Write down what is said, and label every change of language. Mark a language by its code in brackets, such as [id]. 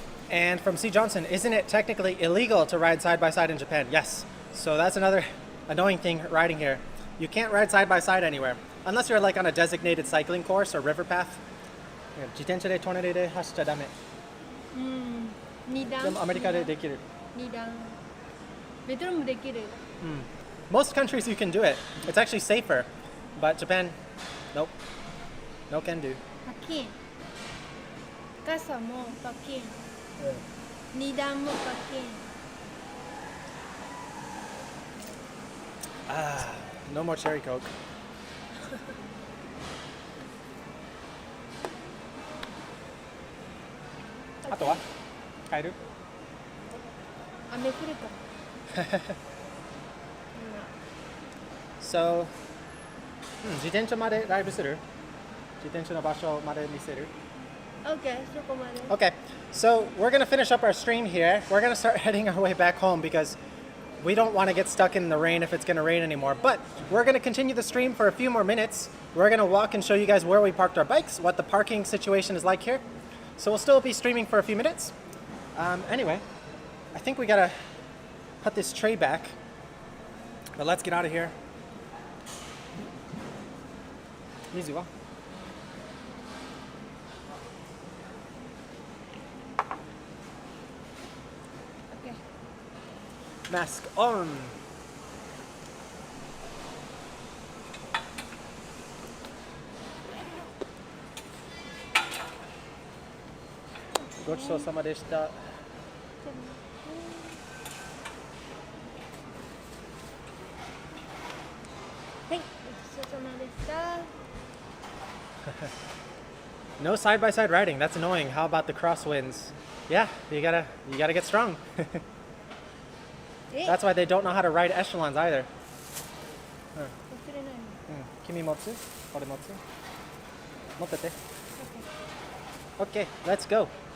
[en] And from C. Johnson, isn't it technically illegal to ride side by side in Japan? Yes. So that's another annoying thing riding here. You can't ride side by side anywhere unless you're like on a designated cycling course or river path. [ja] 自転車で隣で走っちゃダメ。 2段。でもアメリカでできる。 2段。ベトナムできる。 [en] Most countries you can do it. It's actually safer, but Japan, nope. No can do. [ja] パキン。傘もパキン。 2段もパキン。 [en] No more cherry coke. [ja] あとは帰る？雨降るかも。 So, 自転車までライブする？自転車の場所まで見せる？ Okay, そこまで。 [en] Okay, so we're going to finish up our stream here. We're going to start heading our way back home because we don't want to get stuck in the rain if it's going to rain anymore. But we're going to continue the stream for a few more minutes. We're going to walk and show you guys where we parked our bikes, what the parking situation is like here. So we'll still be streaming for a few minutes. Anyway, I think we got to put this tray back. But let's get out of here. Easy, well. Okay. Mask on. [ja] Gochusou-sama deshita. はい、ごちそうさまでした。 [en] No side-by-side riding. That's annoying. How about the crosswinds? Yeah, you gotta get strong. That's why they don't know how to ride echelons either. [ja] 忘れないの。君持つ？これ持つ？持ってて。 [en] Okay, let's go.